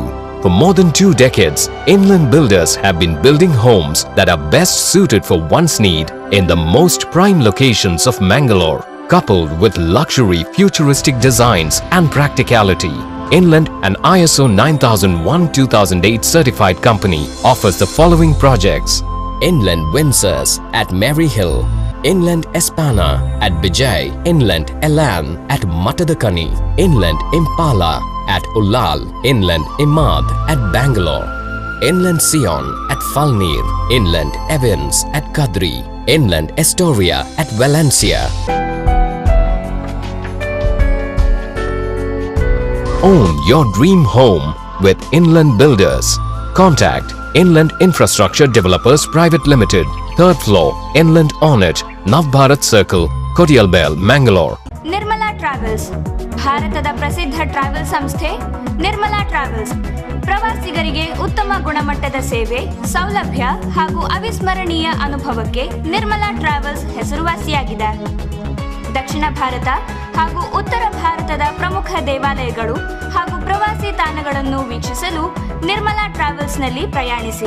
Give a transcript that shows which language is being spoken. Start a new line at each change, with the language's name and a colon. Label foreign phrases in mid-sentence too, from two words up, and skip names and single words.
English: For more than 2 decades, Inland Builders have been building homes that are best suited for one's need in the most prime locations of Mangalore. Coupled with luxury, futuristic designs and practicality, Inland, an ISO 9001-2008 certified company, offers the following projects: Inland Windsors at Maryhill, Inland Espana at Bijay, Inland Elan at Matadakani, Inland Impala at Ullal, Inland Imad at Bangalore, Inland Sion at Falnir, Inland Evans at Kadri, Inland Astoria at Valencia. Own your dream home with Inland Builders. Contact Inland Infrastructure Developers Private Limited, 3rd floor, Inland Ornate, Navbharat Circle, Kodialbel, Mangalore.
Kannada: ನಿರ್ಮಲಾ ಟ್ರಾವೆಲ್ಸ್, ಭಾರತದ ಪ್ರಸಿದ್ಧ ಟ್ರಾವೆಲ್ ಸಂಸ್ಥೆ ನಿರ್ಮಲಾ ಟ್ರಾವೆಲ್ಸ್ ಪ್ರವಾಸಿಗರಿಗೆ ಉತ್ತಮ ಗುಣಮಟ್ಟದ ಸೇವೆ, ಸೌಲಭ್ಯ ಹಾಗೂ ಅವಿಸ್ಮರಣೀಯ ಅನುಭವಕ್ಕೆ ನಿರ್ಮಲಾ ಟ್ರಾವೆಲ್ಸ್ ಹೆಸರುವಾಸಿಯಾಗಿದೆ. ದಕ್ಷಿಣ ಭಾರತ ಹಾಗೂ ಉತ್ತರ ಭಾರತದ ಪ್ರಮುಖ ದೇವಾಲಯಗಳು ಹಾಗೂ ಪ್ರವಾಸಿ ತಾಣಗಳನ್ನು ವೀಕ್ಷಿಸಲು ನಿರ್ಮಲಾ ಟ್ರಾವೆಲ್ಸ್ನಲ್ಲಿ ಪ್ರಯಾಣಿಸಿ.